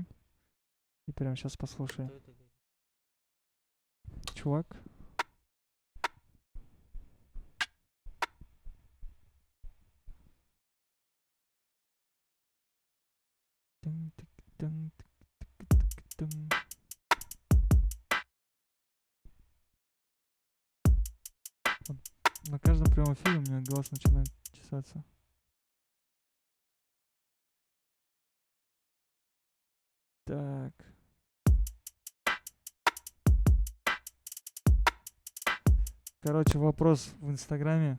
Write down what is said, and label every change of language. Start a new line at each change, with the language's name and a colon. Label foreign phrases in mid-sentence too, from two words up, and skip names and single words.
Russian: И прям сейчас послушаем. Кто это говорит? Чувак. Тын-тык-тын-тык-тык-тын. Вот на каждом прямом эфире у меня глаз начинает чесаться. Так. Короче, вопрос в Инстаграме.